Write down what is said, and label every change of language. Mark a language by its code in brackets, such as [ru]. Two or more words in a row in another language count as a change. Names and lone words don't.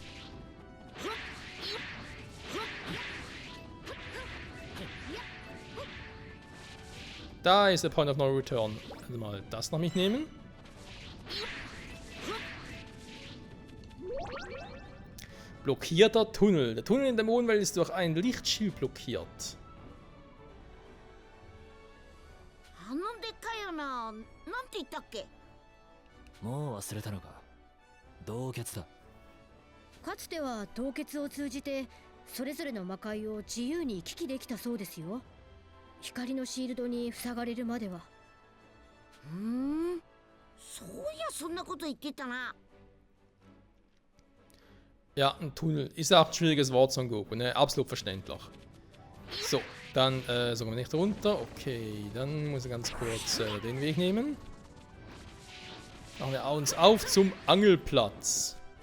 [de] Da ist der [en] Point of No Return. [de] Also mal das noch mitnehmen. Blockierter Tunnel. Der Tunnel in der Mondwelt ist durch ein Lichtschild blockiert. [ja] あのでっかいよな。なんて言ったっけ？もう忘れたのか。洞穴だ。かつては凍結を通じてそれぞれの魔界を自由に行き来できたそうですよ。光のシールドに塞がれるまでは。そういやそんなこと言ってたな。 [de] Ja, ein Tunnel. Ist auch ein schwieriges Wort zum Goku, ne? Absolut verständlich. So, dann sagen wir nicht runter. Okay, dann muss ich ganz kurz den Weg nehmen. Machen wir uns auf zum Angelplatz.